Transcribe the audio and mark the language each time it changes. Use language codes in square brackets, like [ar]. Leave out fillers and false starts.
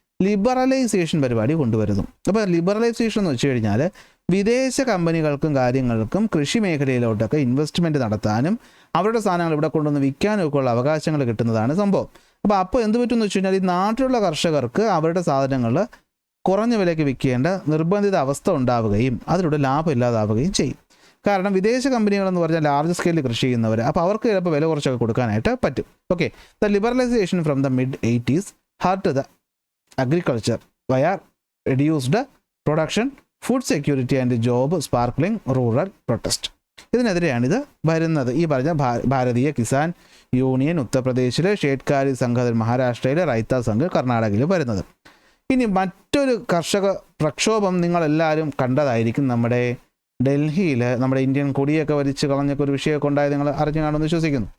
[ml] Liberalisation പരിപാടി കൊണ്ടുവരുന്നു. അപ്പോൾ ലിബറലൈസേഷൻ എന്ന് വെച്ച് കഴിഞ്ഞാൽ വിദേശ കമ്പനികൾക്കും കാര്യങ്ങൾക്കും കൃഷി മേഖലയിലോട്ടൊക്കെ ഇൻവെസ്റ്റ്മെൻറ്റ് നടത്താനും അവരുടെ സാധനങ്ങൾ ഇവിടെ കൊണ്ടുവന്ന് വിൽക്കാനും ഒക്കെ ഉള്ള അവകാശങ്ങൾ കിട്ടുന്നതാണ് സംഭവം. അപ്പോൾ എന്ത് പറ്റുമെന്ന് വെച്ച് കഴിഞ്ഞാൽ ഈ നാട്ടിലുള്ള കർഷകർക്ക് അവരുടെ സാധനങ്ങൾ കുറഞ്ഞ വിലയ്ക്ക് വിൽക്കേണ്ട നിർബന്ധിത അവസ്ഥ ഉണ്ടാവുകയും അതിലൂടെ ലാഭം ഇല്ലാതാവുകയും ചെയ്യും. കാരണം വിദേശ കമ്പനികളെന്ന് പറഞ്ഞാൽ ലാർജ് സ്കെയിലിൽ കൃഷി ചെയ്യുന്നവർ, അപ്പോൾ അവർക്ക് ചിലപ്പോൾ വില കുറച്ചൊക്കെ കൊടുക്കാനായിട്ട് പറ്റും. [en] Okay, the liberalisation from the mid-80s hurt the agriculture via reduced production, food security and job sparkling rural protest. [ml] ഇതിനെതിരെയാണിത് വരുന്നത്. ഈ പറഞ്ഞ ഭാരതീയ കിസാൻ യൂണിയൻ ഉത്തർപ്രദേശിൽ, ഷേഡ്കാരി സംഘതൻ മഹാരാഷ്ട്രയിൽ, റൈത്ത സംഘ് കർണാടകയിൽ വരുന്നത്. ഇനി മറ്റൊരു കർഷക പ്രക്ഷോഭം നിങ്ങളെല്ലാവരും കണ്ടതായിരിക്കും. നമ്മുടെ ഡൽഹിയിൽ നമ്മുടെ ഇന്ത്യൻ കൊടിയൊക്കെ വലിച്ച് കളഞ്ഞൊക്കെ ഒരു വിഷയമൊക്കെ ഉണ്ടായത് നിങ്ങൾ അറിഞ്ഞു കാണുമെന്ന് വിശ്വസിക്കുന്നു.